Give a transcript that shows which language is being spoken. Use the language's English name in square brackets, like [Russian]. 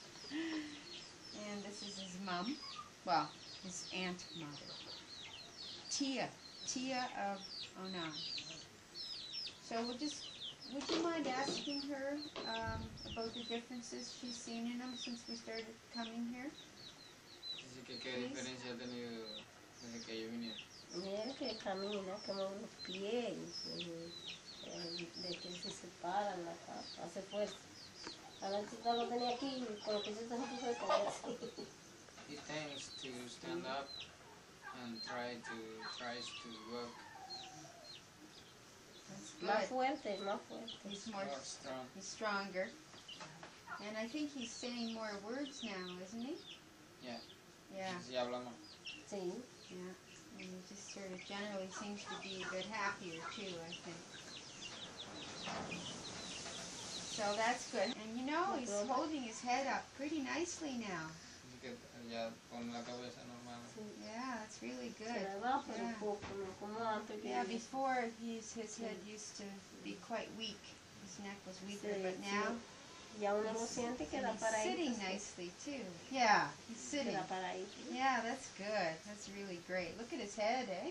[English] And this is his mom. Well, his aunt mother. Tia of Onan. So would you mind asking her about the differences she's seen in him since we started coming here? [Spanish] Dice que qué diferencia ha tenido desde que yo vine. Mira que camina, que mueve los pies, de que se separan, hace fuerza. A la chica lo tenía aquí, con lo que se está haciendo fuerza. [English] He tends to stand up and tries to work. That's good. [Spanish] Más fuerte. [English] He's more strong. He's stronger. And I think he's saying more words now, isn't he? Yeah. Yeah. [Spanish] Sí, habla más. Sí. [English] Yeah. And he just sort of generally seems to be a bit happier too, I think. So that's good. And you know, he's holding his head up pretty nicely now. [Spanish] Dice que ya pone la cabeza normal. [English] Yeah, that's really good. Yeah. Yeah, before his head used to be quite weak. His neck was weaker, but now he's sitting nicely too. Yeah, he's sitting. Yeah, that's good. That's really great. Look at his head, eh?